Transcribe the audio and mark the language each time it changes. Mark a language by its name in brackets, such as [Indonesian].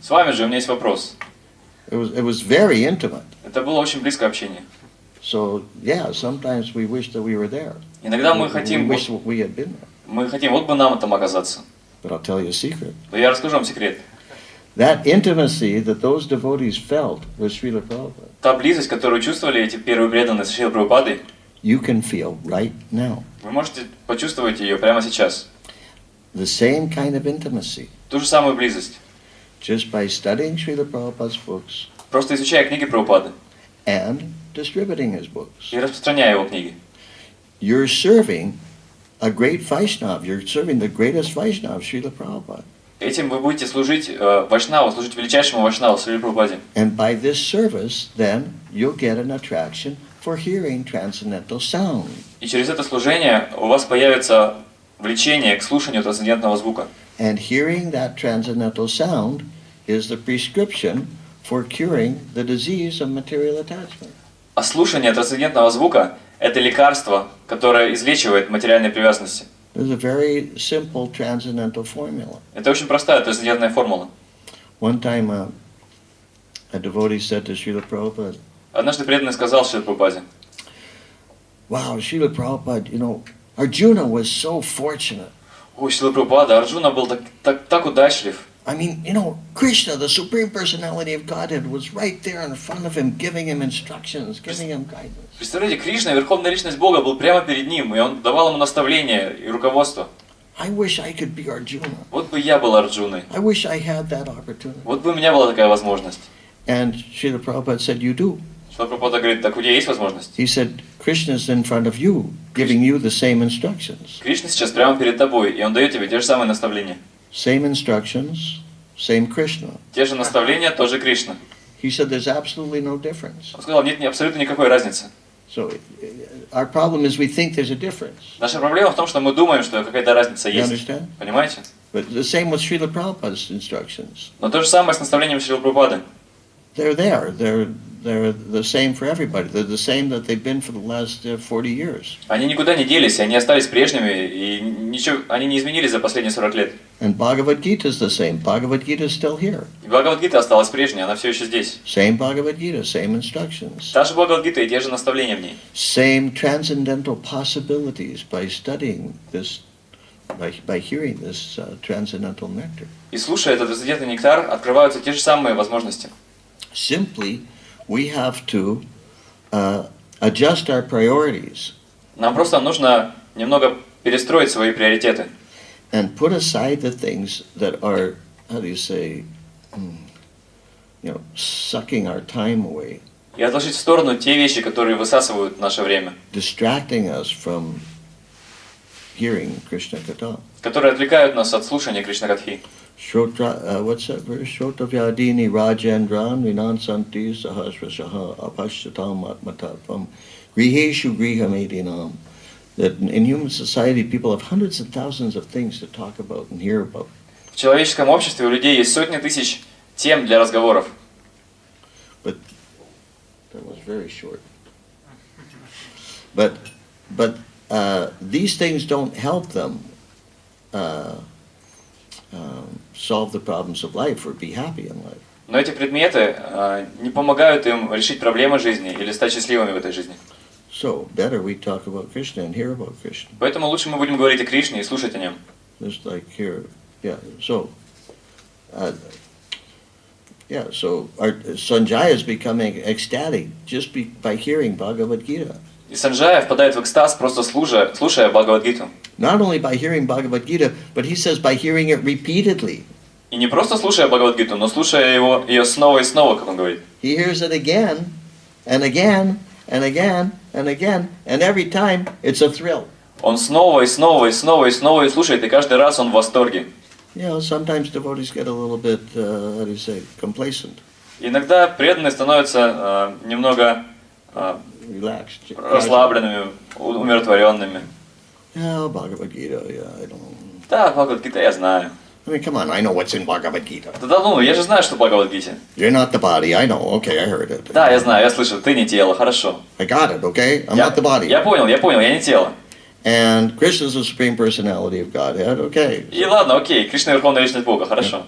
[Russian] С вами же у меня есть вопрос. [English] It was very intimate. [Russian] Это было очень близкое общение. [English] So, yeah, sometimes we wish that we were there. [Russian] Иногда мы [English] We [Russian] хотим, [English] wish we had been there. [Russian] вот бы нам там оказаться. [English] But I'll tell you a secret. [Russian] Но я расскажу вам секрет. [English] That intimacy that those devotees felt with Srila Prabhupada, [Russian] Та близость, которую чувствовали эти первые преданные с Шрилой Прабхупадой, [English] you can feel right now. [Russian] вы можете почувствовать ее прямо сейчас. [English] The same kind of intimacy. [Russian] Ту же самую близость. [English] Just by studying Srila Prabhupada's books [Russian] Просто изучая книги Прабхупады [English] and distributing his books. [Russian] и распространяя его книги. [English] You're serving a great Vaishnava. You're serving the greatest Vaishnava, Srila Prabhupada. [Russian] Этим вы будете служить Вайшнаву, служить величайшему Вайшнаву, Шриле Прабхупаде. [English] And by this service, then, you'll get an attraction for hearing transcendental sound. [Russian] И через это служение у вас появится влечение к слушанию трансцендентного звука. [English] And hearing that transcendental sound is the prescription for curing the disease of material attachment. [Russian] А слушание трансцендентного звука – это лекарство, которое излечивает материальные привязанности. [English] There's a very simple transcendental formula. [Russian] Это очень простая трансцендентная формула. [English] One time, a devotee said to Srila Prabhupada, [Russian] Однажды преданный сказал Шриле Прабхупаде: [English] wow, Srila Prabhupada, you know, Arjuna was so fortunate. [Russian] «Ой, Шрила Прабхупада, Арджуна был так удачлив. [English] I mean, you know, Krishna, the Supreme Personality of Godhead, was right there in front of him, giving him instructions, giving him guidance. [Russian] Представляете, Кришна, Верховная Личность Бога, был прямо перед ним, и он давал ему наставления и руководство. [English] I wish I could be Arjuna. [Russian] Вот бы я был Арджуной. [English] I wish I had that opportunity. [Russian] Вот бы у меня была такая возможность. [English] And Srila Prabhupada said, you do. [Russian] Шрила Прабхупада говорит, так у тебя есть возможность? [English] He said, Krishna's in front of you, giving you the same instructions. [Russian] Кришна сейчас прямо перед тобой, и он дает тебе те же самые наставления. [English] Same instructions, same Krishna. [Russian] Те же наставления, тоже Кришна. [English] He said there's absolutely no difference. [Russian] Он сказал, нет абсолютно никакой разницы. [English] So our problem is we think there's a difference. [Russian] Наша проблема в том, что мы думаем, что какая-то разница [English] You [Russian] есть. [English] understand? [Russian] Понимаете? [English] But the same with Srila Prabhupada's instructions. [Russian] Но то же самое с наставлением Шрилы Прабхупады. [English] They're there. They're the same for everybody. They're the same that they've been for the last 40 years. [Russian] Они никуда не делись, они остались прежними, и ничего, они не изменились за последние 40 лет. [English] And Bhagavad Gita is the same. Bhagavad Gita is still here. [Russian] И Бхагават Гита осталась прежней, она все еще здесь. [English] Same Bhagavad Gita, same instructions. [Russian] Та же Бхагават Гита и те же наставления в ней. [English] Same transcendental possibilities by studying this, by hearing this transcendental nectar. [Russian] И слушая этот трансцендентный нектар, открываются те же самые возможности. [English] Simply, we have to adjust our priorities [Russian] Нам просто нужно немного перестроить свои приоритеты. [English] and put aside the things that are, how do you say, sucking our time away, [Russian] И отложить в сторону те вещи, которые высасывают наше время, [English] distracting us from hearing Krishna Katha. [Russian] которые отвлекают нас от слушания Кришна-катхи. [English] What's that verse? [Sanskrit] Shrotavyadini Rajendran Vinansanti Sahasrasaha Apashyatam Atmatavam Griheshu Grihamedinam. [English] That in human society people have hundreds of thousands of things to talk about and hear about. [Russian] В человеческом обществе у людей есть сотни тысяч тем для разговоров. [English] But that was very short. But these things don't help them solve the problems of life or be happy in life. [Russian] Но эти предметы не помогают им решить проблемы жизни или стать счастливыми в этой жизни. [English] So better we talk about Krishna and hear about Krishna. [Russian] Поэтому лучше мы будем говорить о Кришне и слушать о нем. [English] Just like here, yeah. So our Sanjaya is becoming ecstatic just by hearing Bhagavad Gita. [Russian] И Санджая впадает в экстаз, просто слушая Бхагават Гиту. [English] Not only by hearing Bhagavad Gita, but he says by hearing it repeatedly. [Russian] И не просто слушая Бхагават Гиту, но слушая ее снова и снова, как он говорит. [English] He hears it again and again and again and again, and every time it's a thrill. [Russian] Он снова и снова и снова и снова и слушает, и каждый раз он в восторге. [English] Sometimes devotees get a little bit, how do you say, complacent. [Russian] Иногда преданные становятся немного [English] Relaxed. [Russian] расслабленными, умиротворенными. [English] Yeah, Bhagavad Gita, I don't know. [Russian] Да, Бхагават Гита я знаю. [English] I mean, come on, I know what's in Bhagavad Gita. [Russian] Да ну, я же знаю, что в Бхагават Гите. [English] You're not the body, I know, okay, I heard it. [Russian] Да, я знаю, я слышал, ты не тело, хорошо. [English] I got it, okay? I'm not the body. [Russian] Я понял, я не тело. [English] And Krishna is the Supreme Personality of Godhead, okay. [Russian] И ладно, окей, Кришна Верховная Личность Бога, хорошо.